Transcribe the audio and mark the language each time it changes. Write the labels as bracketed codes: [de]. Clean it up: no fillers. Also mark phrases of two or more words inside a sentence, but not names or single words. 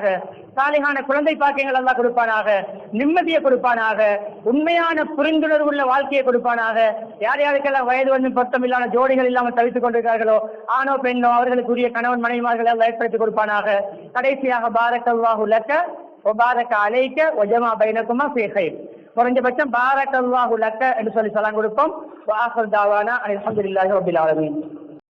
[ta] சாலிகான குழந்தை பாக்கியங்கள் அல்லாஹ் கொடுப்பானாக. நிம்மதியை கொடுப்பானாக. உண்மையான புரிந்துணர்வு உள்ள வாழ்க்கையை கொடுப்பானாக. யார் யாருக்கெல்லாம் வயது வந்து பொருத்தம் இல்லாத ஜோடிகள் இல்லாமல் தவித்துக் கொண்டிருக்கிறார்களோ ஆணோ பெண்ணோ அவர்களுக்குரிய கணவன் மனைவிமார்களை எல்லாம் ஏற்படுத்திக் கொடுப்பானாக. [ar] கடைசியாக بارك الله لك وبارك عليك وجمع بينكما في خير. [ta] குறைஞ்சபட்சம் [ar] بارك الله لك [ta] என்று சொல்லி சலாம் கொடுப்போம். [ar] وآخر دعوانا الحمد لله رب العالمين.